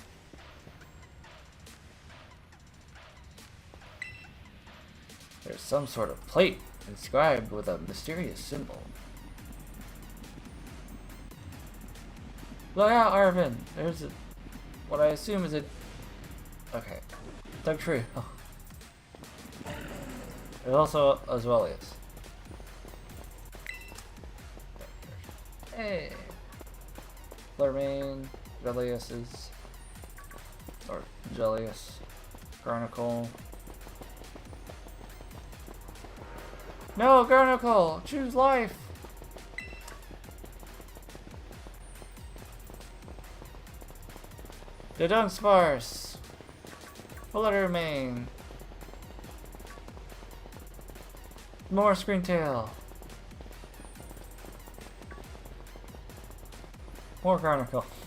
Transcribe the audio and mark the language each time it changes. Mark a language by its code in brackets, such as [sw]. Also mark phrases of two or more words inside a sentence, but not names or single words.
[en] There's some sort of plate inscribed with a mysterious symbol. Look out, Arvin! There's what I assume is a... Okay. Doug Tree. Oh. There's also Aswelius. Hey! Flurmain, Jelius's... Or Jelius. Garnacle. No, Garnacle! Choose life! The Dunsparce! Fluttermane! More Screentail! More Garnacle.